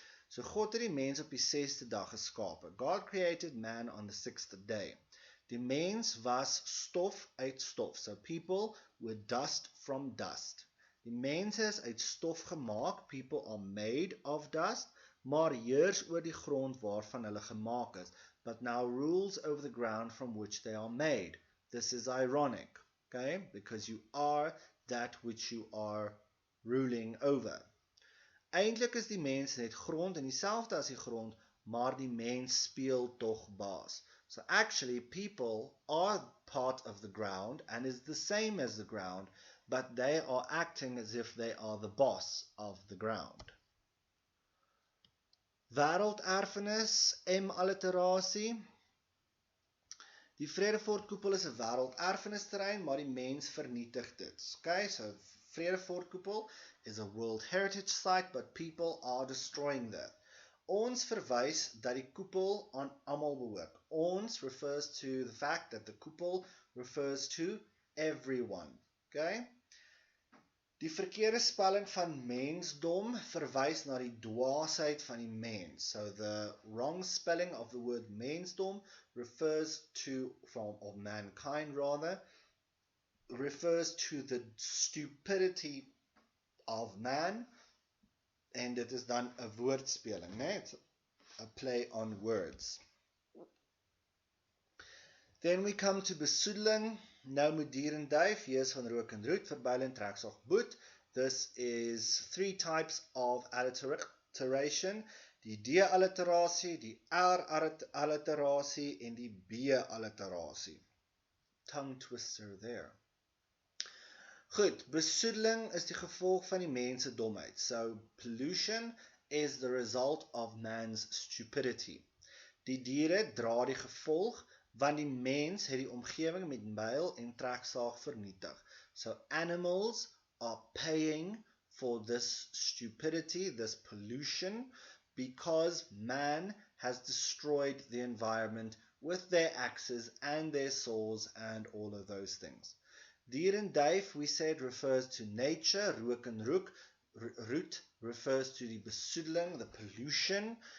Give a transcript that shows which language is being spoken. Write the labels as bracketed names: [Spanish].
[Afrikaans] So God het die mens op die 6de dag geskape. [English] God created man on the 6th day. [Afrikaans] Die mens was stof uit stof. [English] So people were dust from dust. [Afrikaans] Die mense is uit stof gemaak. [English] People are made of dust. [Afrikaans] Maar heers oor die grond waarvan hulle gemaak is. [English] But now rules over the ground from which they are made. This is ironic. Okay? Because you are that which you are ruling over. [Afrikaans] Eintlik is die mens net grond en dieselfde as die grond, maar die mens speel tog baas. [English] So actually, people are part of the ground and is the same as the ground, but they are acting as if they are the boss of the ground. [Afrikaans] Wêrelderfenis, M-alliterasie. Die Vredefortkoepel is 'n wêrelderfenisterrein, maar die mens vernietig dit. [English] Okay, so Vredefortkoepel is a World Heritage Site, but people are destroying that. [Afrikaans] Ons verwys dat die koepel aan almal behoort. [English] Ons refers to the fact that the koepel refers to everyone. Okay? [Afrikaans] Die verkeerde spelling van mensdom verwys na die dwaasheid van die mens. [English] So the wrong spelling of the word mensdom refers to, of mankind rather, refers to the stupidity of man. [Afrikaans] En dit is dan 'n woordspeling, net [English] a play on words. Then we come to besoedeling. [Afrikaans] Nou moet dier en duif, heers van rook en roet, verbyl en treksaag boet. [English] This is 3 types of alliteration. [Afrikaans] Die D-alliterasie, die R-alliterasie en die B-alliterasie. [English] Tongue twister there. [Afrikaans] Goed, besoedeling is die gevolg van die mense domheid. [English] So, pollution is the result of man's stupidity. [Afrikaans] Die diere dra die gevolg, want die mens het die omgewing met byl en treksaag vernietig. [English] So, animals are paying for this stupidity, this pollution, because man has destroyed the environment with their axes and their saws and all of those things. Dier en duif, we said, refers to nature. Rook en roet refers to the besoedeling, the pollution.